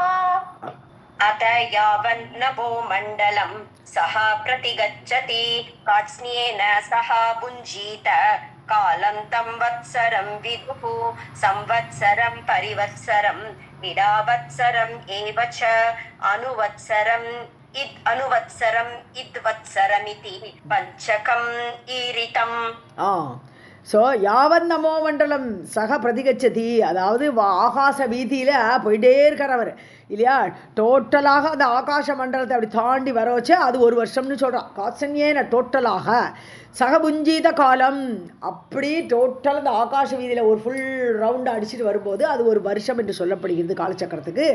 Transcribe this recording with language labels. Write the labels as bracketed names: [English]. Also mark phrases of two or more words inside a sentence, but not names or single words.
[Sanskrit] अत यावन्नभो मण्डलं सः प्रतिगच्छति कात्स्न्येन सह भुञ्जीत कालं तं वत्सरं विदुः संवत्सरं परिवत्सरं इडावत्सरम् एव च अनुवत्सरम् अनुवत्सरम् इद्वत्सरमिति पञ्चकम् ईरितम्. [Tamil] ஸோ [Sanskrit] यावन्नभो मण्डलं सः प्रतिगच्छति [Tamil] அதாவது ஆகாச வீதியில் போயிட்டே இருக்கிறவர் இல்லையா. டோட்டலாக அந்த ஆகாச மண்டலத்தை அப்படி தாண்டி வர வச்சு அது ஒரு வருஷம்னு சொல்கிறான். காசன்யேன டோட்டலாக [Sanskrit] सह भुञ्जीत कालम् [Tamil] அப்படி டோட்டல் அந்த ஆகாச வீதியில் ஒரு [English] full round [Tamil] அடிச்சுட்டு வரும்போது அது ஒரு வருஷம் என்று சொல்லப்படுகிறது காலச்சக்கரத்துக்கு.